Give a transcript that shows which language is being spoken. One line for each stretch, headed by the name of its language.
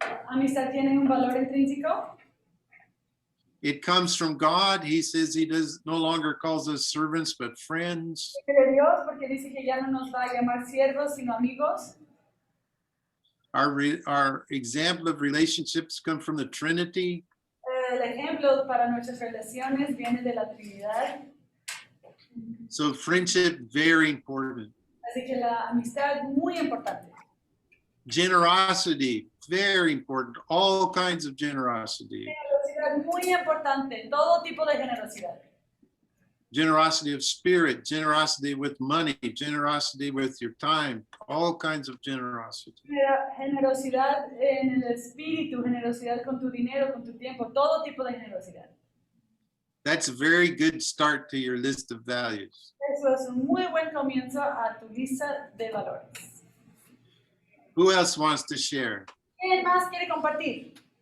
Spanish: Amistad tiene un valor intrínseco.
English: It comes from God. He says he no longer calls us servants, but friends.
Spanish: De Dios, porque dice que ya no nos va a llamar siervos, sino amigos.
English: Our example of relationships come from the Trinity.
Spanish: El ejemplo para nuestras relaciones viene de la Trinidad.
English: So friendship, very important.
Spanish: Así que la amistad, muy importante.
English: Generosity, very important. All kinds of generosity.
Spanish: Generosidad, muy importante. Todo tipo de generosidad.
English: Generosity of spirit, generosity with money, generosity with your time, all kinds of generosity.
Spanish: Generosidad en el espíritu, generosidad con tu dinero, con tu tiempo, todo tipo de generosidad.
English: That's a very good start to your list of values.
Spanish: Eso es un muy buen comienzo a tu lista de valores.
English: Who else wants to share?
Spanish: ¿Quién más quiere compartir?